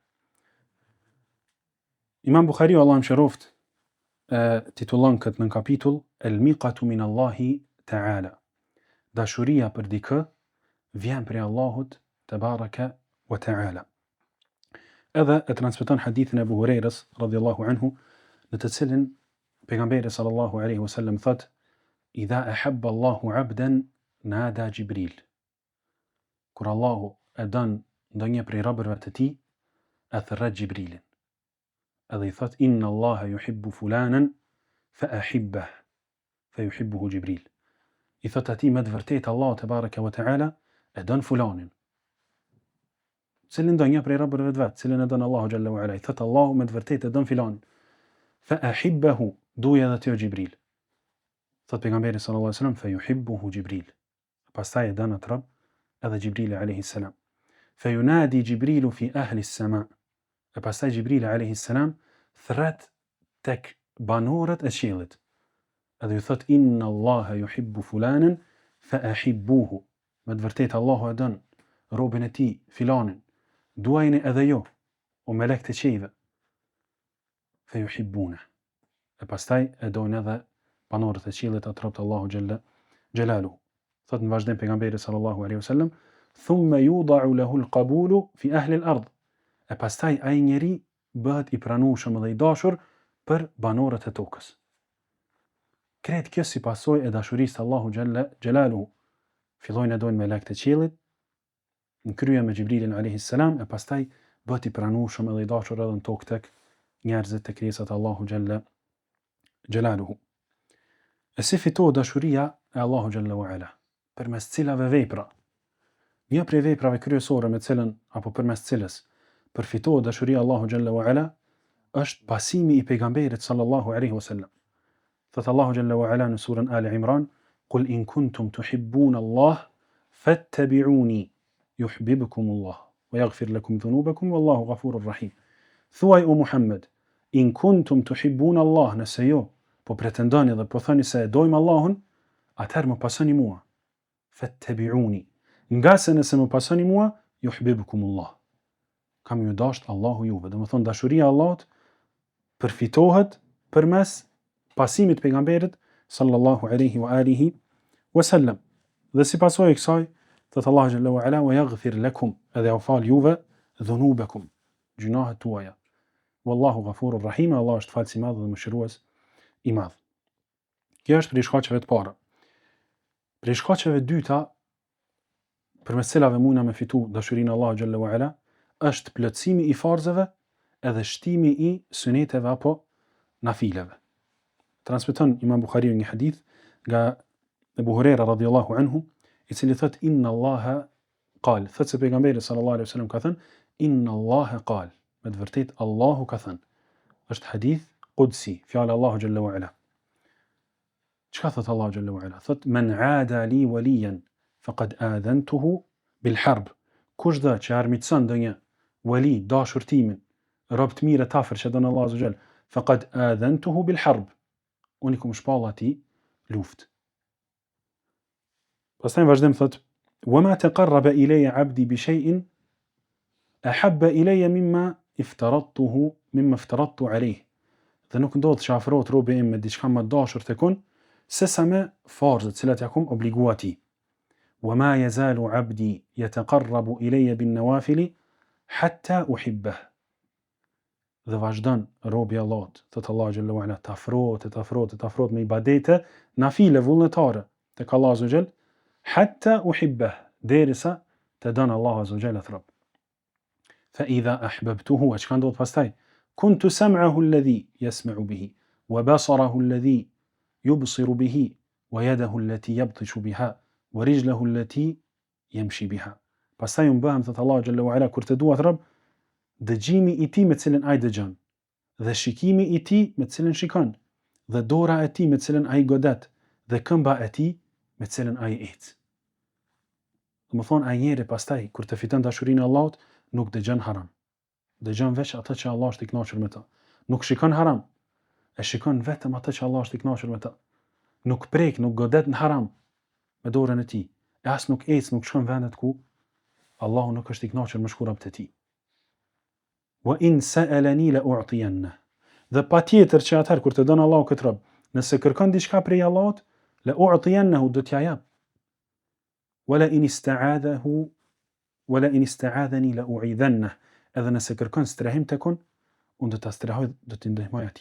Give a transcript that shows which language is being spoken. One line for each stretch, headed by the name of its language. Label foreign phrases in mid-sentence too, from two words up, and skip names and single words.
Albanian: Imam Buhariu, Allah më shëroft, titullon këtë nën kapitull
Arabic: المقة من الله تعالى.
Albanian: Dashuria për dikë vjen prej Allahut
Arabic: تبارك وتعالى.
Albanian: Edhe e transmeton hadithin e Abu Hurairës
Arabic: رضي الله عنه,
Albanian: në të cilin pejgamberi
Arabic: صلى الله عليه وسلم
Albanian: thot:
Arabic: "إذا أحب الله عبدا نادى جبريل."
Albanian: Kur Allahu e don ndonjë prej robërve të tij, e thirret Jibrilin. Edhe i thot:
Arabic: "إن الله يحب فلانا فأحببه." فيحبه جبريل.
Albanian: I thot atij me të vërtetë Allahu
Arabic: تبارك وتعالى
Albanian: e don fulanin. Cilin ndonjë prej robërve të vet, cilin e don Allahu
Arabic: جل وعلا.
Albanian: I thot Allahu me të vërtetë e don filanin.
Arabic: فأحببه,
Albanian: duja edhe ti Jibril. Thot pejgamberi
Arabic: صلى الله عليه وسلم: "فيحبه جبريل."
Albanian: Pastaj e don atë rob edhe Jibrili
Arabic: عليه السلام. فينادي جبريل في أهل السماء.
Albanian: E pastaj Jibrili alayhi salam thret tek banorët e qiellit. Edhe ju thot:
Arabic: "إن الله يحب فلانا فأحبوه."
Albanian: Me të vërtetë Allahu e don robën e tij filanin. Duajini edhe ju, o melek të qiejve.
Arabic: فيحبونه.
Albanian: E pastaj e dojnë edhe banorët e qiellit atë rob të Allahu
Arabic: جل جلاله.
Albanian: Thot në vazhdim pejgamberi
Arabic: صلى الله عليه وسلم: "ثم يوضع له القبول في أهل الأرض."
Albanian: E pastaj ai njeri bëhet i pranueshëm dhe i dashur për banorët e tokës. Kretë kjo si pasojë e dashurisë të Allahu
Arabic: جل جلاله.
Albanian: Fillojnë e dojnë melek të qiellit, në krye me Xhibrilin
Arabic: عليه السلام,
Albanian: e pastaj bëhet i pranueshëm dhe i dashur edhe në tokë tek njerëzit të krijesat e Allahu
Arabic: جل جلاله.
Albanian: E si fitohet dashuria e Allahu
Arabic: جل وعلا?
Albanian: Përmes cilave vepra. Një prej veprave kryesore me cilën apo përmes cilës përfitohet dashuria Allahu
Arabic: جل وعلا
Albanian: është pasimi i pejgamberit
Arabic: صلى الله عليه وسلم.
Albanian: Thot Allahu
Arabic: جل وعلا
Albanian: në surën Ali Imran:
Arabic: "قل إن كنتم تحبون الله فاتبعوني يحببكم الله ويغفر لكم ذنوبكم والله غفور رحيم."
Albanian: Thuaj o Muhammed,
Arabic: إن كنتم تحبون الله,
Albanian: nëse jo po pretendoni dhe po thoni se e dojmë Allahun, atëherë më pasoni mua.
Arabic: فاتبعوني.
Albanian: Nga se nëse më pasoni mua,
Arabic: يحببكم الله.
Albanian: Kam ju dasht Allahu juve. Dhe më thonë dashuria Allahut përfitohet përmes pasimit pejgamberit
Arabic: صلى الله عليه وعلى آله وسلم.
Albanian: Dhe si pasojë kësaj, thot Allahu
Arabic: جل وعلا: "ويغفر لكم",
Albanian: edhe u fal juve dhunubakum, gjunahet tuaja.
Arabic: والله غفور رحيم,
Albanian: Allah është falës i madh dhe mëshirues i madh. Kjo është prej shkaqeve të para. Prej shkaqeve dyta përmes cilave mundna me fitu dashurinë e Allahut
Arabic: جل وعلا
Albanian: është plotësimi i farzeve edhe shtimi i suneteve apo nafileve. Transmeton Imam Buhariu një hadith nga Abu Huraira
Arabic: رضي الله عنه,
Albanian: i cili thot:
Arabic: "إن الله قال",
Albanian: thot se pejgamberi
Arabic: صلى الله عليه وسلم
Albanian: ka thënë:
Arabic: "إن الله قال",
Albanian: me të vërtetë Allahu ka thënë. Është
Arabic: حديث قدسي,
Albanian: fjala Allahu
Arabic: جل وعلا.
Albanian: Çka thot Allahu
Arabic: جل وعلا? Thot: "من عادى لي وليا فقد آذنته بالحرب,
Albanian: kush dhe që armitson ndonjë wali dashur timin, rob të mirë të afër që don Allahu
Arabic: عز وجل, فقد آذنته بالحرب,
Albanian: unë i kum shpall atij luftë. Pastaj vazhdim thot:
Arabic: "وما تقرب إلي عبدي بشيء أحب إلي مما افترضت عليه."
Albanian: Dhe nuk ndodh që afrohet robi im me diçka më dashur tek unë se sa me farzët cilat ja kum obligu atij.
Arabic: "وما يزال عبدي يتقرب إلي بالنوافل حتى أحبه."
Albanian: Dhe vazhdon robi i Allahut, thot Allahu
Arabic: جل وعلا,
Albanian: të afrohet me ibadete nafile vullnetare tek Allahu
Arabic: عز وجل, حتى أحبه,
Albanian: derisa të don Allahu
Arabic: عز وجل
Albanian: atë rob.
Arabic: فإذا أحببته,
Albanian: çka ndodh pastaj?
Arabic: كنت سمعه الذي يسمع به، وبصره الذي يبصر به، ويده التي يبطش بها، ورجله التي يمشي بها.
Albanian: Pastaj unë bëhem, thot Allahu
Arabic: جل وعلا,
Albanian: kur të dua atë rob, dëgjimi i tij me të cilën ai dëgjon, dhe shikimi i tij me të cilën shikon, dhe dora e tij me të cilën ai godet, dhe këmba e tij me të cilën ai ec. Do të thonë ai njeri pastaj kur të fiton dashurinë e Allahut, nuk dëgjon haram. Dëgjon veç atë që Allah është i kënaqur me ta. Nuk shikon haram, e shikon vetëm atë që Allah është i kënaqur me ta. Nuk prek, nuk godet në haram me dorën e tij. E as nuk ec, nuk shkon vendet ku Allahu nuk është i kënaqur me shkurët e tij.
Arabic: وإن سألني لأعطينه.
Albanian: Dhe patjetër që atëherë kur të don Allahu këtë rob, nëse kërkon diçka prej Allahut,
Arabic: لأعطينه,
Albanian: do t'ja jap.
Arabic: ولئن استعاذني لأعيذنه.
Albanian: Edhe nëse kërkon strehim tek unë, unë do ta strehoj, do t'i ndihmoj atij.